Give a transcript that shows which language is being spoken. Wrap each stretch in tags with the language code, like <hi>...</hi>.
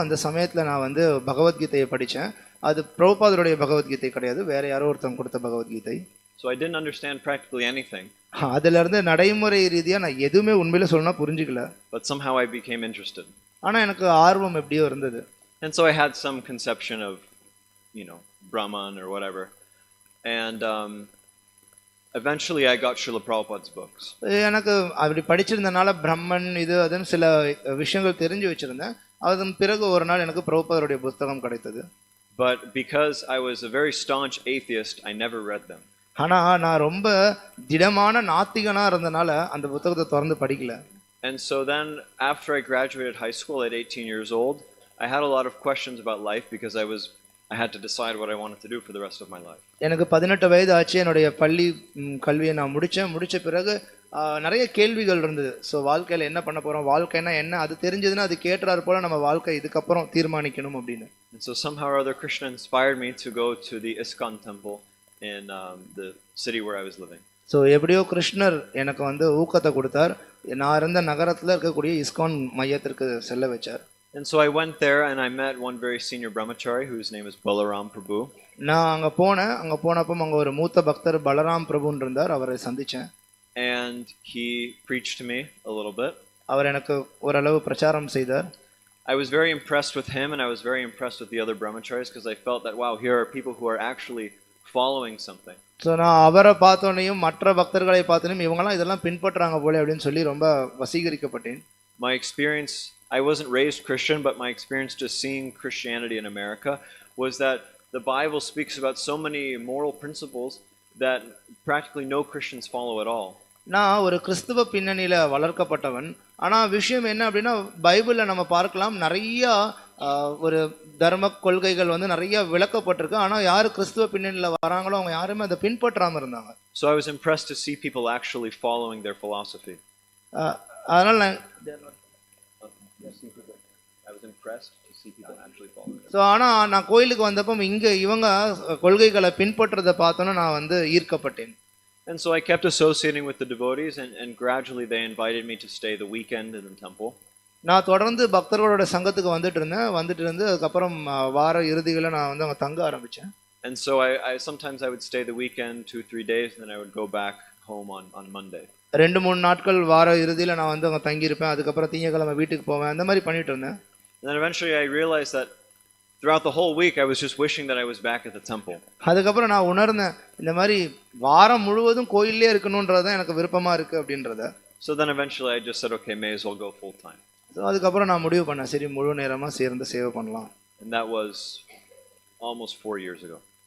<ta>அந்த சமயத்தில் நான் வந்து பகவத்கீதையை படித்தேன். அது பிரபுபாதருடைய பகவத்கீதை கிடையாது, வேற யாரோ ஒருத்தவங்க கொடுத்த Bhagavad Gita.</ta> <en>So I didn't understand practically anything.</en> <ta>அதிலிருந்து நடைமுறை ரீதியாக நான் எதுவுமே உண்மையில சொல்லணும்னா புரிஞ்சுக்கல.</ta> <en>But somehow I became interested.</en> <ta>ஆனால் எனக்கு ஆர்வம் எப்படியோ இருந்தது.</ta> <en>And so I had some conception of, Brahman or whatever. And eventually I got Srila Prabhupada's books.</en> <ta>எனக்கு அப்படி படிச்சிருந்தனால பிரம்மன் இது அதுன்னு சில விஷயங்கள் தெரிஞ்சு வச்சிருந்தேன். அதன் பிறகு ஒரு நாள் எனக்கு பிரபுபாதருடைய புத்தகம் கிடைத்தது.</ta> <en>But because I was a very staunch atheist, I never read them.</en> <ta>ஆனா நான் ரொம்ப திடமான நாத்திகனா இருந்தனால அந்த புத்தகத்தை திறந்து படிக்கல.</ta> <en>And so then after I graduated high school at 18 years old, I had a lot of questions about life because I had to decide what I wanted to do for the rest of my life.</en> <ta>எனக்கு 18 வயது ஆச்சு. என்னுடைய பள்ளி கல்வியை நான் முடிச்ச பிறகு நிறைய கேள்விகள் இருந்தது. ஸோ வாழ்க்கையில் என்ன பண்ண போகிறோம், வாழ்க்கைனா என்ன, அது தெரிஞ்சதுன்னா அது கேட்டுறாரு போல நம்ம வாழ்க்கை இதுக்கப்புறம் தீர்மானிக்கணும் அப்படின்னு.</ta> <en>And so somehow or other Krishna inspired me to go to the ISKCON temple in the city where I was living.</en> <ta>So எப்படியோ கிருஷ்ணர் எனக்கு வந்து ஊக்கத்தை கொடுத்தார். நான் இருந்த நகரத்தில் இருக்கக்கூடிய இஸ்கான் மையத்திற்கு செல்ல வச்சார்.</ta> <en>And so I went there and I met one very senior brahmachari whose name is Balaram Prabhu.</en> <ta>நான் அங்கே போனப்போ அங்கே ஒரு மூத்த பக்தர் பலராம் பிரபுன்னு இருந்தார். அவரை சந்தித்தேன்.</ta> <en>And he preached to me a little bit.</en> <ta>அவர் எனக்கு ஓரளவு பிரச்சாரம் செய்தார்.</ta> <en>I was very impressed with him and I was very impressed with the other brahmacharis because I felt that wow, here are people who are actually following something.</en> <ta>So நான் அவரை பார்த்தோன்னையும் மற்ற பக்தர்களை பார்த்தோன்னையும் இவங்கெல்லாம் இதெல்லாம் பின்பற்றுறாங்க போல அப்படின்னு சொல்லி ரொம்ப வசீகரிக்கப்பட்டேன்.</ta> <en>My experience, I wasn't raised Christian, but my experience just seeing Christianity in America was that the Bible speaks about so many moral principles that practically no Christians follow at all.</en> <ta>நான் ஒரு கிறிஸ்துவ பின்னணியில் வளர்க்கப்பட்டவன். ஆனால் விஷயம் என்ன அப்படின்னா பைபிளில் நம்ம பார்க்கலாம் நிறைய ஒரு தர்ம கொள்கைகள் வந்து நிறைய விளக்கப்பட்டிருக்கு. ஆனால் யார் கிறிஸ்துவ பின்னணியில் வராங்களோ அவங்க யாருமே அதை பின்பற்றாமல் இருந்தாங்க.</ta> <en>So I was impressed to see people actually following their philosophy.</en> <ta>அதனால் நான்</ta> <en>I was impressed to see people actually following.</en> <ta>So ஆனால் நான் கோயிலுக்கு வந்தப்போ இங்கே இவங்க கொள்கைகளை பின்பற்றதை பார்த்தோன்னா நான் வந்து ஈர்க்கப்பட்டேன்.</ta> <en>And so I kept associating with the devotees and gradually they invited me to stay the weekend in the temple.</en> <ta>நான் தொடர்ந்து பக்தர்களோட சங்கத்துக்கு வந்துட்டு இருந்து அதுக்கப்புறம் வார இறுதிகளை நான் வந்து அங்கே தங்க ஆரம்பித்தேன்.</ta> <en>And so I sometimes I would stay the weekend 2-3 days and then I would go back home on Monday.</en> <ta>2-3 நாட்கள் வார இறுதியில் நான் வந்து அங்கே தங்கியிருப்பேன். அதுக்கப்புறம் திங்கக்கிழமை வீட்டுக்கு போவேன். அந்த மாதிரி பண்ணிட்டு இருந்தேன்.</ta> <en>And then eventually I realized that throughout the whole week I was just wishing that I was back at the temple.</en> <ta>அதுக்கப்புறம் நான் உணர்ந்தேன் இந்த மாதிரி வாரம் முழுவதும் கோயிலே இருக்கணும்ன்றது தான் எனக்கு விருப்பமா இருக்கு அப்படின்றத.</ta> <en>So then eventually I just said okay, may as well go full time.</en> <ta>So அதுக்கப்புறம் நான் முடிவு பண்ணேன் சரி முழு நேரமாக சேர்ந்து சேவை பண்ணலாம்.</ta> <en>And that was almost 4 years ago.</en>